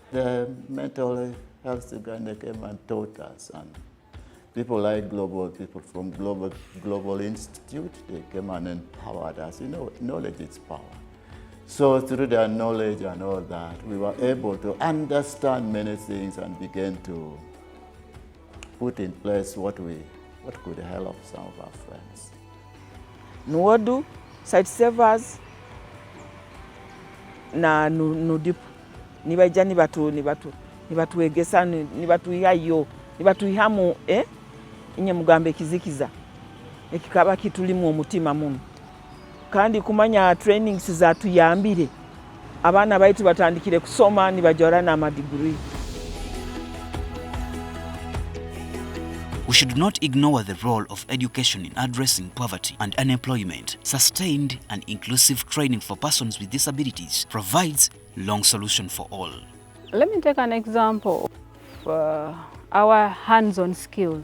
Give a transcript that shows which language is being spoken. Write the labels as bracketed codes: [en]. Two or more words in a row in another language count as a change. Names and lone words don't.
[en] The mental health Uganda came and taught us, and people like people from Global Institute, they came and empowered us. You know, knowledge is power. So through their knowledge and all that, we were able to understand many things and begin to put in place what we what could help some of our friends. [nyo] Nuodu, site savers, na nudipu. Nibaija nibatuegesa nibatuihayo nibatuihamu inye mugambe kizikiza ekikaba kitulimu omutima muno kandi kumanya trainings zatuyambire abana baitu batandikire kusoma nibajora na madiguri. [en] We should not ignore the role of education in addressing poverty and unemployment. Sustained and inclusive training for persons with disabilities provides long solution for all. Let me take an example of our hands-on skills.